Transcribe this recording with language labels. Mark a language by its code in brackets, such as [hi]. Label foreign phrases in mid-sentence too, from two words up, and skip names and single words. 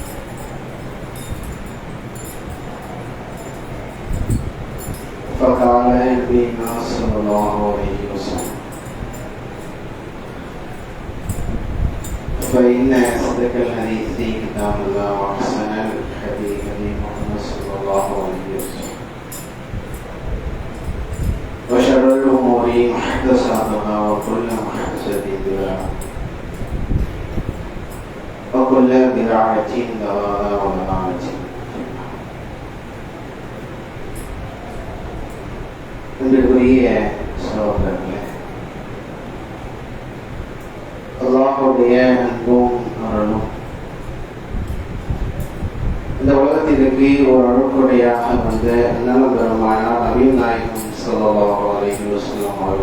[ar] فقال نبينا صلى الله عليه وسلم فإن أصدق الحديث كتاب الله وأحسن الهدي هدي محمد صلى الله عليه وسلم وشر الأمور محدثاتها وكل محدثة بدعة وكل بدعة ضلالة وضلالة [ta] அன்பிற்குரிய சகோதரர்களே, அல்லாஹ்வுடைய அன்பும் அருளும் இந்த உலகத்திற்கு ஒரு அருட்கொடையாக வந்த அண்ணன் பெருமானார் நபிகள் நாயகம் [ar] صلى الله عليه وسلم